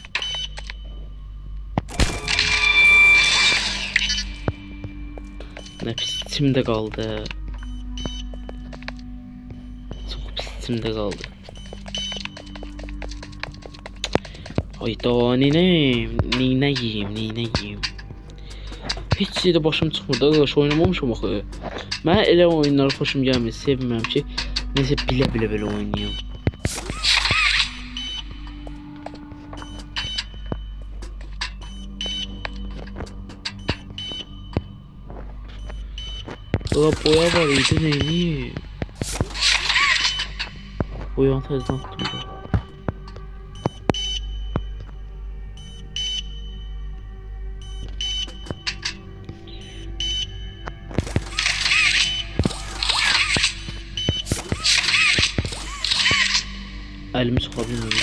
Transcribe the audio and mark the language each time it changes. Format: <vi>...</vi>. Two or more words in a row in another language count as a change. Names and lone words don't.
<tr>Ne pis içimde kaldı. Çok pis içimde kaldı. Hayda nineyim. Hiç şeyde başım</tr> <az>çıxmır, arkadaş oynamamışım axı. Mən elə oyunlar xoşum gəlmir, sevmirəm ki, nəsə bilə belə oynayım. Boya var idi, neyini? Boyanı təzdən tuttum da.</az> <tr>Elimi sokabilmiyorum.</tr>